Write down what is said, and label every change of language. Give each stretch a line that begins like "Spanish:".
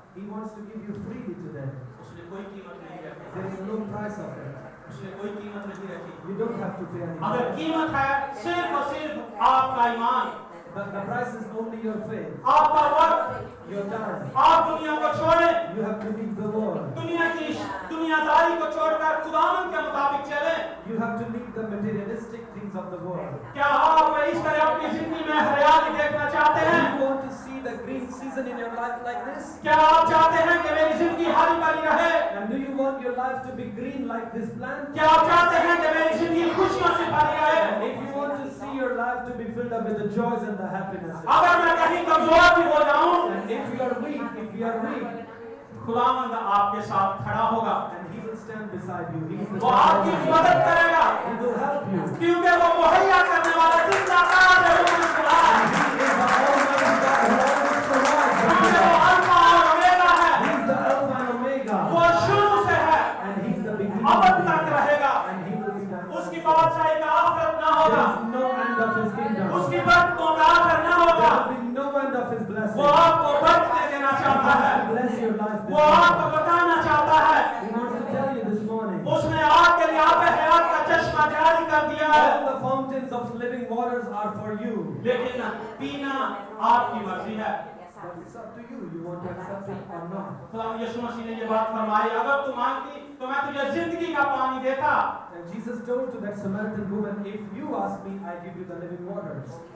English: He wants to give you freely today.
Hindi: उसने कोई कीमत नहीं रखी,
English: There is no price of it.
Hindi: उसने कोई कीमत नहीं रखी।
English: You don't have to pay anything.
Hindi: अगर कीमत है सिर्फ और सिर्फ आपका ईमान,
English: The price is only your faith,
Hindi: आपका वक्त,
English: your time.
Hindi: आप दुनिया को छोड़ें,
English: You have to leave the world.
Hindi: दुनियादारी को छोड़कर खुदावंद के मुताबिक चलें।
English: You have to leave the materialistic things of the world.
Hindi: क्या आप इस तरह अपनी जिंदगी में हरियाली देखना चाहते
English: Do
Hindi: हैं?
English: you want to see the green season in your life like this?
Hindi: क्या आप चाहते हैं कि मेरी जिंदगी हरी भरी रहे?
English: And do you want your life to be green like this plant?
Hindi: क्या आप चाहते हैं कि मेरी जिंदगी खुशियों से भरी रहे?
English: And if you want to see your life to be filled up with the joys and the happiness,
Hindi: अगर मैं कहीं कमजोर भी हो जाऊं,
English: and if you are weak,
Hindi: खुदावंद आपके साथ खड़ा होगा,
English: and He will stand beside you. He is the
Hindi: वो आपकी मदद करेगा,
English: He will help you.
Hindi: क्योंकि वो मुहैया करने वाला जिंदा कार है, वो खुदा है।
English: He is the Almighty God who always provides.
Hindi: क्योंकि वो अल्फा और ओमेगा है,
English: He is the Alpha and Omega,
Hindi: वो शुरू से है,
English: and He is the beginning,
Hindi: अब तक रहेगा।
English: and He will be there.
Hindi: उसकी बादशाही का आखिर ना
English: There
Hindi: होगा,
English: is no end of His kingdom.
Hindi: उसकी बरकतों का आखिर ना होगा।
English: There will be no end of His blessing.
Hindi: वो आपको बरकतें देना चाहता है,
English: He bless your life.
Hindi: वो आपको बताना चाहता है।
English: He wants to tell you this morning.
Hindi: उसने आपके लिए आप हयात का चश्मा जारी कर दिया है,
English: All the fountains of living waters are for you.
Hindi: लेकिन पीना आपकी मर्जी है।
English: But it's up to you. You want to accept it or not.
Hindi: खुदा यीशु मसीह ने ये बात फरमाई, अगर तू मांगती तो मैं तुझे जिंदगी का पानी देता।
English: And Jesus told to that Samaritan woman, if you ask me, I give you the living waters.